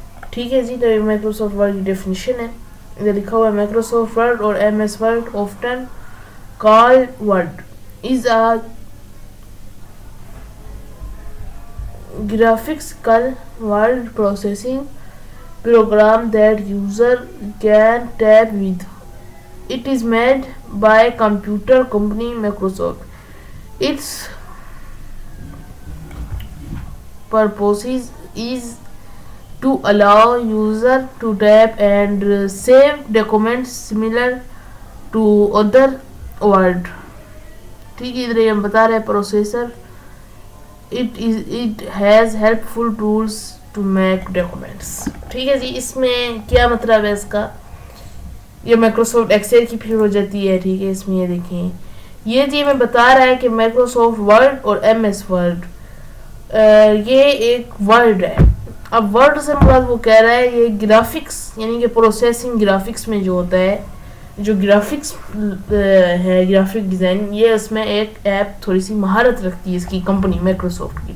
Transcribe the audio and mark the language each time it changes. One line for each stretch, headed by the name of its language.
Urdu: ٹھیک ہے جی. تو یہ مائکروسافٹ ورڈ کی ڈیفینیشن ہے. ادھر لکھا ہوا ہے مائکروسافٹ ورڈ اور M S word
English: Often called word is a graphical word processing program that user can type with. It is made by computer company Microsoft. Its purpose is to allow user to type and save documents similar to other word.
Urdu: ٹھیک ہے ادھر ہم بتا رہے ہیں processor.
English: It has helpful tools to make documents.
Urdu: ٹھیک ہے جی. اس میں کیا مطلب ہے اس کا, یہ مائکروسافٹ ایکسل کی پھر ہو جاتی ہے. ٹھیک ہے اس میں یہ دیکھیں یہ جی میں بتا رہا ہے کہ مائکروسافٹ ورڈ اور ایم ایس ورڈ یہ ایک ورڈ ہے. اب ورڈ سے مراد وہ کہہ رہا ہے یہ گرافکس یعنی کہ پروسیسنگ گرافکس میں جو ہوتا ہے, جو گرافکس ہے گرافک ڈیزائن, یہ اس میں ایک ایپ تھوڑی سی مہارت رکھتی ہے اس کی کمپنی مائکروسافٹ کی.